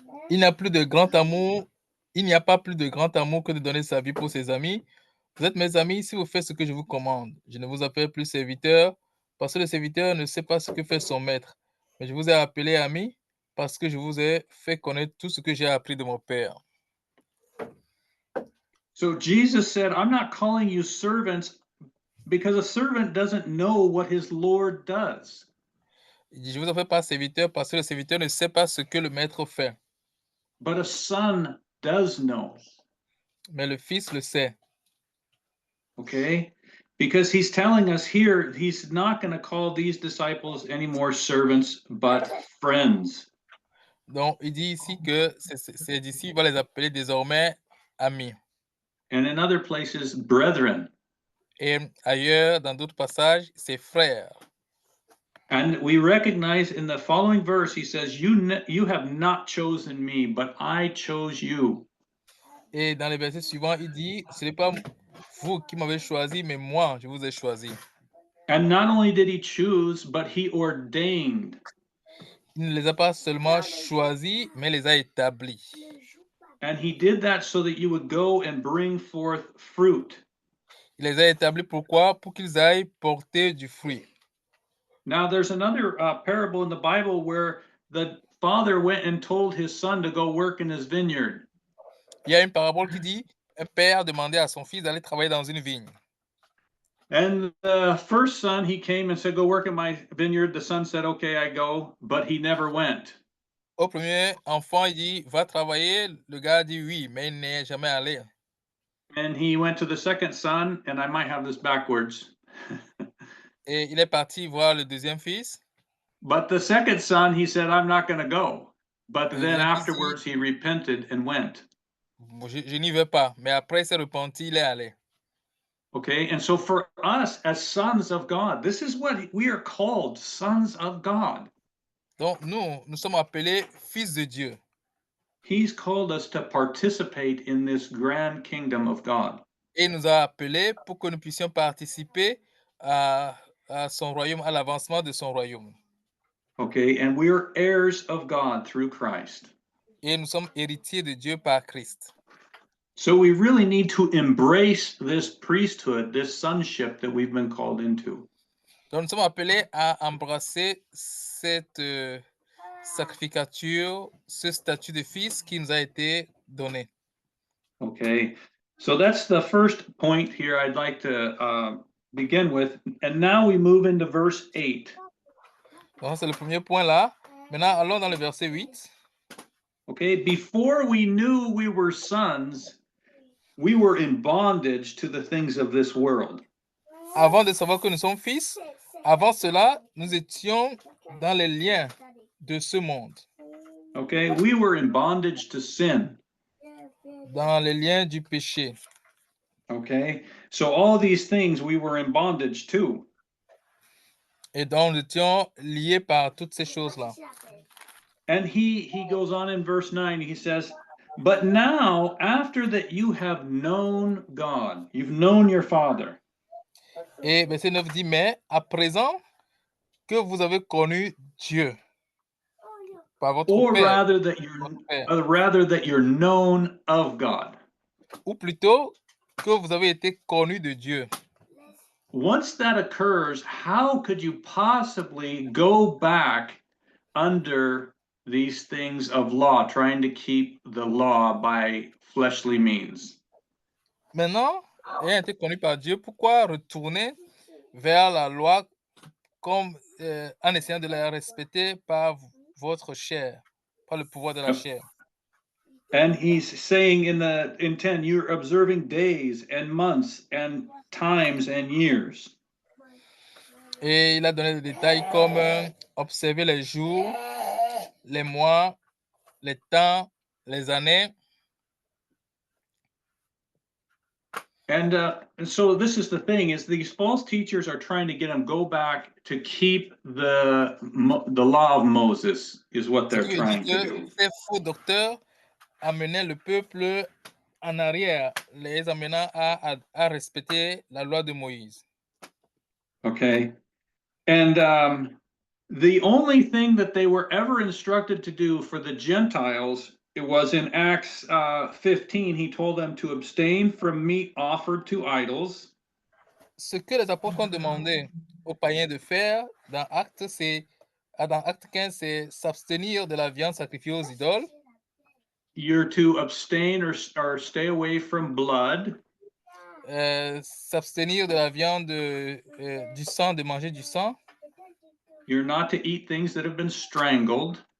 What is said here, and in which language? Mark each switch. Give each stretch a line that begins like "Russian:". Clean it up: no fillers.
French: Il n'y a plus de grand amour. Il n'y a pas plus de grand amour que de donner sa vie pour ses amis. Vous êtes mes amis si vous faites ce que je vous commande. Je ne vous appelle plus serviteur parce que le serviteur ne sait pas ce que fait son maître. Mais je vous ai appelé ami parce que je vous ai fait connaître tout ce que j'ai appris de mon Père.
English: So Jesus said, I'm not calling you servants because a servant doesn't know what his Lord does.
French: Il dit, je vous appelle pas serviteur parce que le serviteur ne sait pas ce que le maître fait.
English: But a son does know.
French: Mais le fils le sait.
English: Okay? Because he's telling us here, he's not going to call these disciples anymore servants, but friends.
French: Donc, il dit ici que ses disciples vont les appeler désormais amis.
English: And in other places, brethren.
French: Et ailleurs, dans d'autres passages, ses frères.
English: And we recognize in the following verse, he says, you have not chosen me, but I chose you.
French: Et dans les versets suivants, il dit, ce n'est pas vous qui m'avez choisi, mais moi, je vous ai choisi.
English: And not only did he choose, but he ordained.
French: Il ne les a pas seulement choisis, mais les a établis.
English: And he did that so that you would go and bring forth fruit.
French: Il les a établis pourquoi? Pour qu'ils aillent porter du fruit.
English: Now, there's another parable in the Bible where the father went and told his son to go work in his vineyard.
French: Il y a une parabole qui dit, un père demandait à son fils d'aller travailler dans une vigne.
English: And the first son, he came and said, go work in my vineyard. The son said, okay, I go, but he never went.
French: Au premier enfant, il dit, va travailler. Le gars dit oui, mais il n'est jamais allé.
English: And he went to the second son, and I might have this backwards.
French: Et il est parti voir le deuxième fils.
English: But the second son, he said, I'm not going to go. But
French: Le
English: then
French: deuxième fils
English: afterwards, he repented and went.
French: dit, je n'y vais pas. Mais après, il s'est repenti, il est allé.
English: Okay, and so for us as sons of God, this is what we are called, sons of God.
French: Donc, nous sommes appelés fils de Dieu.
English: He's called us to participate in this grand kingdom of God.
French: Et il nous a appelés pour que nous puissions participer à son royaume, à l'avancement de son royaume.
English: Okay, and we are heirs of God through Christ.
French: Et nous sommes héritiers de Dieu par Christ.
English: So we really need to embrace this priesthood, this sonship that we've been called into.
French: Donc, nous sommes appelés à embrasser cette sacrificature, ce statut de fils qui nous a été donné.
English: Okay, so that's the first point here I'd like to begin with. And now we move into verse 8.
French: Donc, c'est le premier point là. Maintenant, allons dans le verset 8.
English: Okay, before we knew we were sons, we were in bondage to the things of this world.
French: Avant de savoir que nous sommes fils, avant cela, nous étions dans les liens de ce monde,
English: Okay, we were in bondage to sin.
French: dans les liens du péché.
English: Okay, so all these things we were in bondage to.
French: Et donc, nous étions liés par toutes ces choses-là.
English: And he goes on in verse 9, he says, but now, after that you have known God, you've known your Father.
French: Et verset 9 dit, mais à présent que vous avez connu Dieu par votre
English: Or
French: Père,
English: rather that you're known of God.
French: ou plutôt que vous avez été connu de Dieu.
English: Once that occurs, how could you possibly go back under these things of law, trying to keep the law by fleshly means?
French: Maintenant, ayant été connu par Dieu, pourquoi retourner vers la loi comme, en essayant de la respecter par votre chair, par le pouvoir de la chair?
English: And he's saying in 10, you're observing days and months and times and years.
French: Et il a donné des détails comme observer les jours, les mois, les temps, les années.
English: And so this is the thing: is these false teachers are trying to get them go back to keep the law of Moses is what they're trying to do.
French: Ces faux docteurs amenaient le peuple en arrière, les amenant à respecter la loi de Moïse.
English: Okay, and the only thing that they were ever instructed to do for the Gentiles, it was in Acts 15. He told them to abstain from meat offered to idols.
French: Ce que les apôtres ont demandé aux païens de faire dans Acte 15, c'est s'abstenir de la viande sacrifiée aux idoles.
English: You're to abstain or stay away from blood.
French: S'abstenir de la viande, du sang, de manger du sang.
English: You're not to eat things that have been strangled.